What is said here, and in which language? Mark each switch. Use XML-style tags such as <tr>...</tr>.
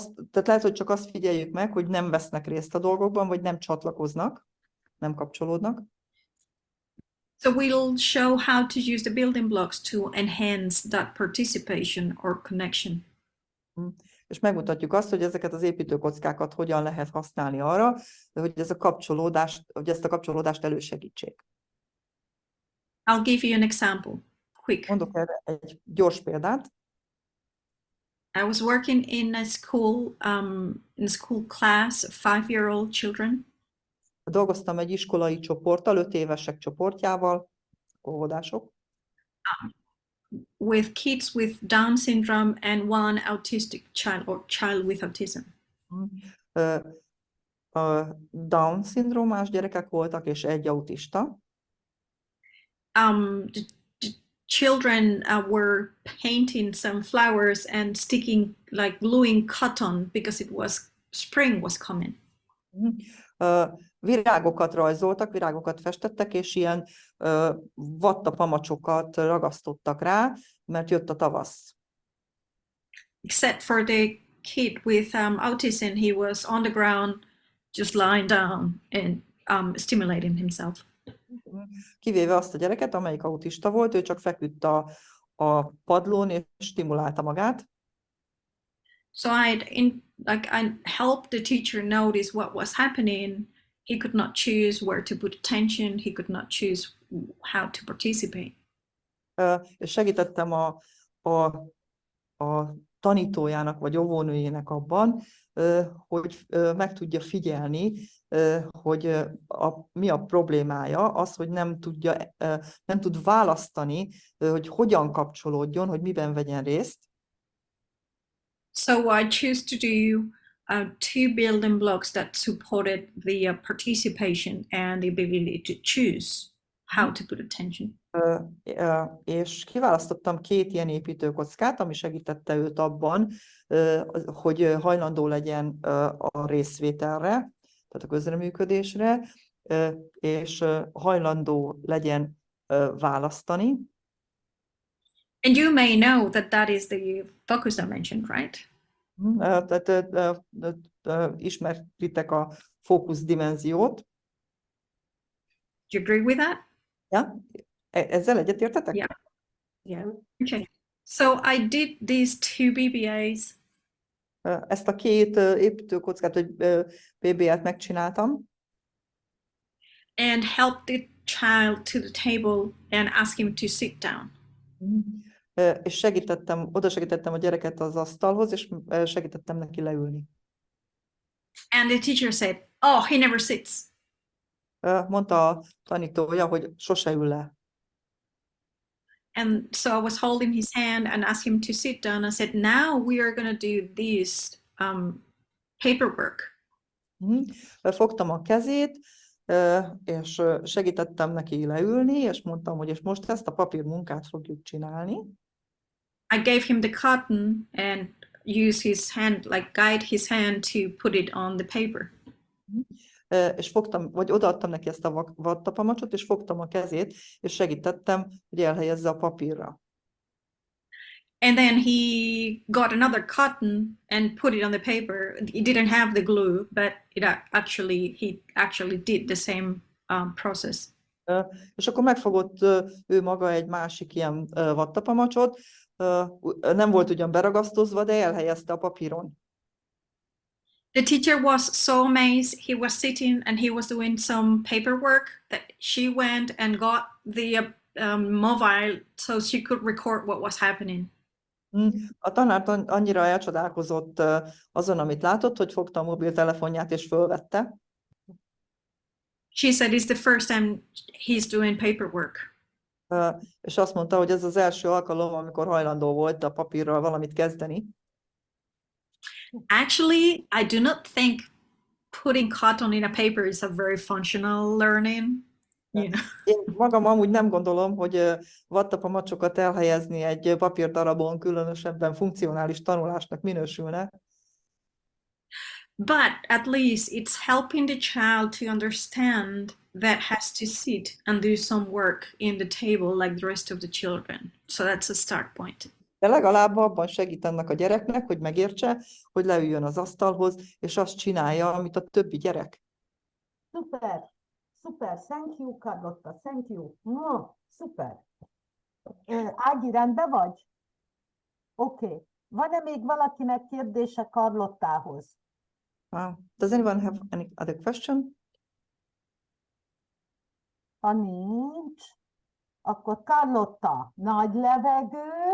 <hu>Tehát lehet, hogy csak azt figyeljük meg, hogy nem vesznek részt a dolgokban, vagy nem csatlakoznak, nem kapcsolódnak.</hu> <en>So we'll show how to use the building blocks to enhance that participation or connection.</en> <hu>És megmutatjuk azt, hogy ezeket az építőkockákat hogyan lehet használni arra, hogy ezt a kapcsolódást elősegítsék.</hu> <en>I'll give you an example, quick.</en> <hu>Mondok erre egy gyors példát.</hu> <en>I was working in a school class of 5-year-old children.</en> <hu>Dolgoztam egy iskolai csoporttal, 5 évesek csoportjával, óvodások.</hu> <en>With kids with Down syndrome and one autistic child or child with autism.</en> <hu>Down szindrómás gyerekek voltak, és egy autista.</hu> <en>The children were painting some flowers and sticking, like gluing cotton because spring was coming.</en> <hu>Virágokat rajzoltak, virágokat festettek, és ilyen vattapamacsokat ragasztottak rá, mert jött a tavasz.</hu> <en>Except for the kid with autism, he was on the ground, just lying down and stimulating himself.</en> <hu>Kivéve azt a gyereket, amelyik autista volt, ő csak feküdt a padlón és stimulálta magát.</hu> <en>So I helped the teacher notice what was happening. He could not choose where to put attention. He could not choose how to participate.</en> <hu>És segítettem a tanítójának vagy óvónőjének abban, hogy meg tudja figyelni, hogy mi a problémája, az, hogy nem tud választani, hogy hogyan kapcsolódjon, hogy miben vegyen részt.</hu> <en>So I choose to do two building blocks that supported the participation and the ability to choose how to put attention.</en> <hu>És kiválasztottam két ilyen építőkockát, ami segítette őt abban, hogy hajlandó legyen a részvételre, tehát a közreműködésre, és hajlandó legyen választani.</hu> <en>And you may know that that is the focus dimension, right?</en> <hu>Tehát ismeritek a fókuszdimenziót.</hu> <en>Do you agree with that?</en> <hu>Ja? Ezzel egyetértetek?</hu> <en>Yeah. Yeah. Okay. So I did these two BBAs.</en> <hu>Ezt a két építőkockát, vagy PBA-t megcsináltam.</hu> <en>And helped the child to the table and asked him to sit down.</en> <hu>És oda segítettem a gyereket az asztalhoz, és segítettem neki leülni.</hu> <en>And the teacher said, "Oh, he never sits."</en> <hu>Mondta a tanítója, hogy sose ül le.</hu> <en>And so I was holding his hand and asked him to sit down. I said, "Now we are going to do this paperwork."</en> <hu>Fogtam a kezét, és segítettem neki leülni, és mondtam, hogy és most ezt a papírmunkát fogjuk csinálni.</hu> <en>I gave him the cotton and used his hand, like guide his hand to put it on the paper.</en> <hu>És odaadtam neki ezt a vattapamacsot, és fogtam a kezét, és segítettem, hogy elhelyezze a papírra.</hu> <en>And then he got another cotton and put it on the paper. He didn't have the glue, but he actually did the same process.</en> <hu>És akkor megfogott ő maga egy másik ilyen vattapamacsot, nem volt ugyan beragasztozva, de elhelyezte a papíron.</hu> <en>The teacher was so amazed. He was sitting and he was doing some paperwork that she went and got the mobile so she could record what was happening.</en> <hu>A tanár annyira elcsodálkozott azon, amit látott, hogy fogta a mobiltelefonját és fölvette.</hu> <en>She said it's the first time he's doing paperwork.</en> <hu>És azt mondta, hogy ez az első alkalom, amikor hajlandó volt a papírral valamit kezdeni.</hu> <en>Actually, I do not think putting cotton in a paper is a very functional learning. You know?</en> <hu>Én magam amúgy nem gondolom, hogy vattapamacsokat elhelyezni egy papírdarabon különösebben funkcionális tanulásnak minősülne.</hu> <en>But at least it's helping the child to understand that has to sit and do some work in the table like the rest of the children. So that's a start point.</en> <hu>De legalább abban segít annak a gyereknek, hogy megértse, hogy leüljön az asztalhoz, és azt csinálja, amit a többi gyerek. Szuper, szuper,</hu> <en>thank you, Carlotta, thank you.</en> <hu>No, szuper. Ági, rendben vagy? Oké. Van-e még valakinek kérdése Carlottához?</hu> <en>Does anyone have any other question?</en> <hu>Ha nincs, akkor Carlotta, nagy levegő.</hu>